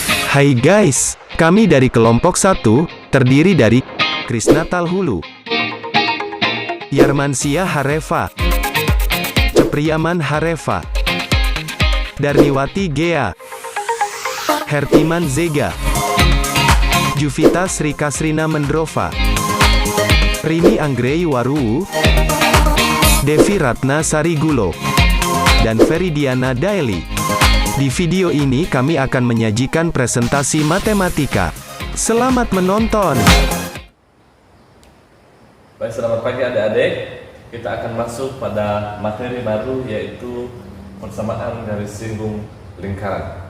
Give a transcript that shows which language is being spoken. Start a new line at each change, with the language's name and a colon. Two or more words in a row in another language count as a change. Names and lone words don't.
Indonesian: Hai guys, kami dari kelompok 1, terdiri dari Krisna Talhulu, Yarmansia Hareva, Cepriaman Hareva, Darniwati Gea, Hertiman Zega, Juvita Sri Kasrina Mendrova, Rini Anggrei Waruwu, Devi Ratna Sarigulo, dan Feridiana Daeli. Di video ini kami akan menyajikan presentasi matematika. Selamat menonton. Baik, selamat pagi adik-adik. Kita akan masuk pada materi baru, yaitu persamaan garis singgung lingkaran.